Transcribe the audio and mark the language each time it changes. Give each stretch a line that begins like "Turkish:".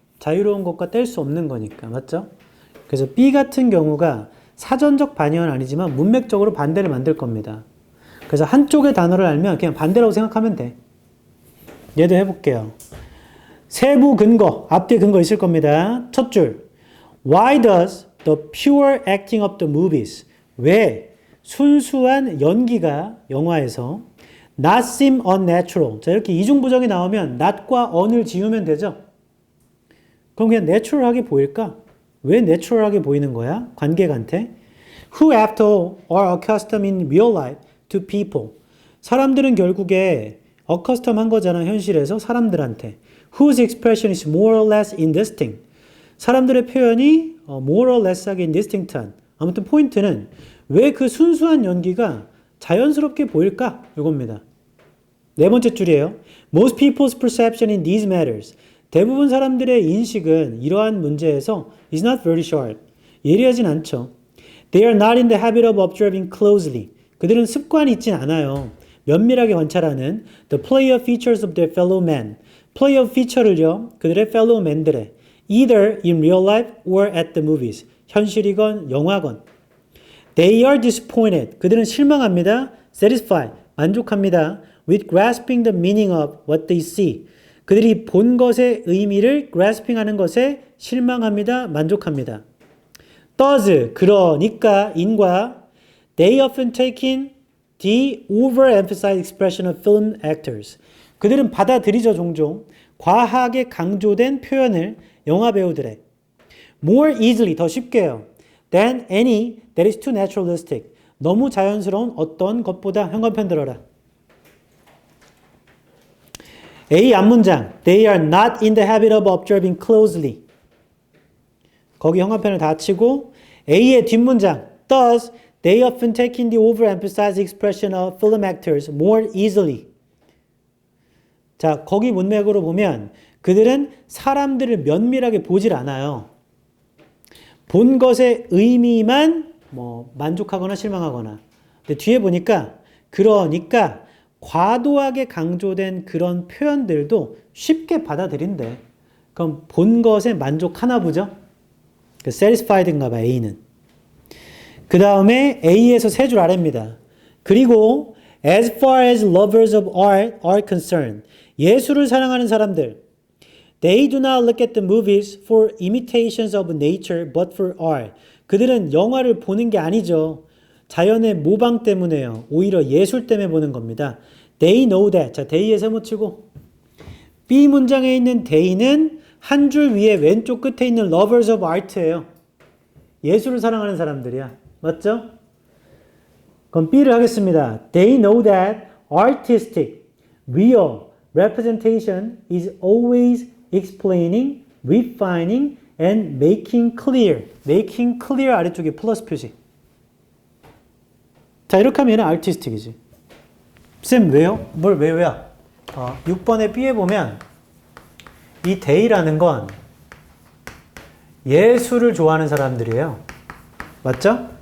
Korean: 자유로운 것과 뗄 수 없는 거니까. 맞죠? 그래서 B 같은 경우가 사전적 반이어는 아니지만 문맥적으로 반대를 만들 겁니다. 그래서 한쪽의 단어를 알면 그냥 반대라고 생각하면 돼. 얘도 해볼게요. 세부 근거, 앞뒤에 근거 있을 겁니다. 첫 줄.
English: Why does the pure acting of the movies?
Korean: 왜 순수한 연기가 영화에서
English: not seem unnatural?
Korean: 자, 이렇게 이중부정이 나오면 not과 on을 지우면 되죠? 그럼 그냥 내추럴하게 보일까? 왜 내추럴하게 보이는 거야? 관객한테.
English: Who after all are accustomed in real life to people.
Korean: 사람들은 결국에 accustom 한 거잖아. 현실에서 사람들한테.
English: Whose expression is more or less indistinct.
Korean: 사람들의 표현이
English: more or less
Korean: 하게 indistinct한. 아무튼 포인트는 왜 그 순수한 연기가 자연스럽게 보일까? 이겁니다. 네 번째 줄이에요.
English: Most people's perception in these matters.
Korean: 대부분 사람들의 인식은 이러한 문제에서
English: is not very sharp.
Korean: 예리하진 않죠.
English: They are not in the habit of observing closely.
Korean: 그들은 습관이 있진 않아요. 면밀하게 관찰하는
English: the player features of their fellow men. player feature를요. 그들의 fellow men들의 either in real life or at the movies.
Korean: 현실이건 영화건.
English: They are disappointed.
Korean: 그들은 실망합니다. satisfied. 만족합니다.
English: with grasping the meaning of what they see.
Korean: 그들이 본 것의 의미를 grasping 하는 것에 실망합니다. 만족합니다.
English: does,
Korean: 그러니까, 인과
English: they often take in the overemphasized expression of film actors.
Korean: 그들은 받아들이죠, 종종. 과하게 강조된 표현을 영화 배우들의
English: more easily,
Korean: 더 쉽게요.
English: than any that is too naturalistic.
Korean: 너무 자연스러운 어떤 것보다. 현관편 들어라. A 앞문장.
English: They are not in the habit of observing closely.
Korean: 거기 현관편을 닫히고 A의 뒷문장.
English: Thus, they often take in the overemphasized expression of film actors more easily.
Korean: 자, 거기 문맥으로 보면 그들은 사람들을 면밀하게 보질 않아요. 본 것의 의미만 만족하거나 실망하거나. 근데 뒤에 보니까 그러니까 과도하게 강조된 그런 표현들도 쉽게 받아들인대. 그럼 본 것에 만족하나 보죠? satisfied인가 봐, A는. 그 다음에 A에서 세 줄 아래입니다.
English: 그리고 as far as lovers of art are concerned,
Korean: 예술을 사랑하는 사람들,
English: they do not look at the movies for imitations of nature but for art.
Korean: 그들은 영화를 보는 게 아니죠. 자연의 모방 때문에요. 오히려 예술 때문에 보는 겁니다.
English: They know that.
Korean: 자, they에 세모치고 B 문장에 있는 they는 한 줄 위에 왼쪽 끝에 있는
English: lovers of art예요.
Korean: 예술을 사랑하는 사람들이야. 맞죠? 그럼 B를 하겠습니다.
English: They know that artistic, real representation is always explaining, refining, and making clear.
Korean: making clear 아래쪽에 플러스 표시. 자, 이렇게 하면 얘는 artistic이지. 쌤, 왜요? 뭘 왜요? 6번의 B에 보면 이 they라는 건 예술을 좋아하는 사람들이에요. 맞죠?